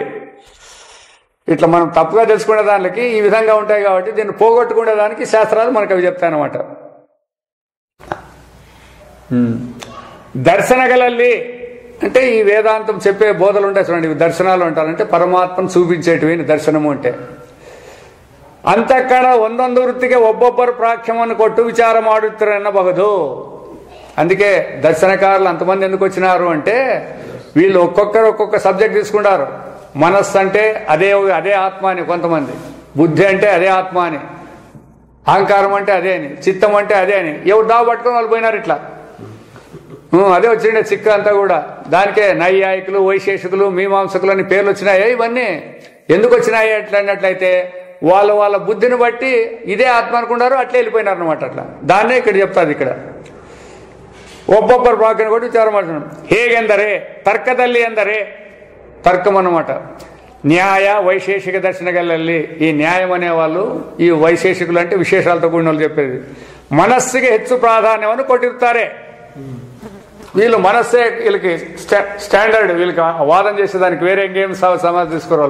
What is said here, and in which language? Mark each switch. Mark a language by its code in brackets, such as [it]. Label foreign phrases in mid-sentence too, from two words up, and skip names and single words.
[te] ఇట్లా మనం తప్పుగా తెలుసుకునే దానికి ఈ విధంగా ఉంటాయి కాబట్టి దీన్ని పోగొట్టుకునే దానికి శాస్త్రాలు మనకు అవి చెప్తాయన్నమాట. దర్శనగలల్లి అంటే ఈ వేదాంతం చెప్పే బోధలు ఉంటాయి చూడండి, ఇవి దర్శనాలు అంటారంటే పరమాత్మను చూపించేటివి దర్శనము అంటే. [kn] ಅಂತಃಕರಣ ಒಂದೊಂದು ವೃತ್ತಿಗೆ ಒಬ್ಬೊಬ್ಬರು ಪ್ರಾಖ್ಯಮನ್ನು ಕೊಟ್ಟು ವಿಚಾರ ಮಾಡುತ್ತಾರೆ ಅನ್ನಬಹುದು. [te] అందుకే దర్శనకారులు అంతమంది ఎందుకు వచ్చినారు అంటే వీళ్ళు ఒక్కొక్కరు ఒక్కొక్క సబ్జెక్ట్ తీసుకుంటారు. మనస్సు అంటే అదే ఆత్మ అని కొంతమంది, బుద్ధి అంటే అదే ఆత్మ అని, అహంకారం అంటే అదే అని, చిత్తం అంటే అదే అని, ఎవరు దావ పట్టుకొని వాళ్ళు పోయినారు. ఇట్లా అదే వచ్చిండే చిక్క అంతా కూడా. దానికే నైయాయికులు, వైశేషికులు, మీమాంసకులు అని పేర్లు వచ్చినాయి. ఇవన్నీ ఎందుకు వచ్చినాయి అట్లా అన్నట్లయితే వాళ్ళ బుద్ధిని బట్టి ఇదే ఆత్మ అనుకున్నారు, అట్లే వెళ్ళిపోయినారు అనమాట. అట్లా దాన్నే ఇక్కడ చెప్తాది. [kn] ఇక్కడ ಒಬ್ಬೊಬ್ಬರ ಪ್ರಾಖ್ಯನ ಕೊಟ್ಟು ವಿಚಾರ ಮಾಡ್ತಾನೆ. ಹೇಗೆಂದರೆ ತರ್ಕದಲ್ಲಿ ಎಂದರೆ [te] తర్కం అన్నమాట. న్యాయ వైశేషిక దర్శనగలಲ್ಲಿ ఈ న్యాయం అనేవాళ్ళు ఈ వైశేషికులు అంటే విశేషాలతో కూడిన వాళ్ళు చెప్పేది మనస్సుకి ಹೆಚ್ಚು ప్రాధాన్యమని కొట్టిరుతారే. వీళ్ళు మనస్సే వీళ్ళకి స్టాండర్డ్, వీళ్ళకి వాదన చేసేదానికి వేరే ఇంకేం సమాధానం తీసుకోవాలి.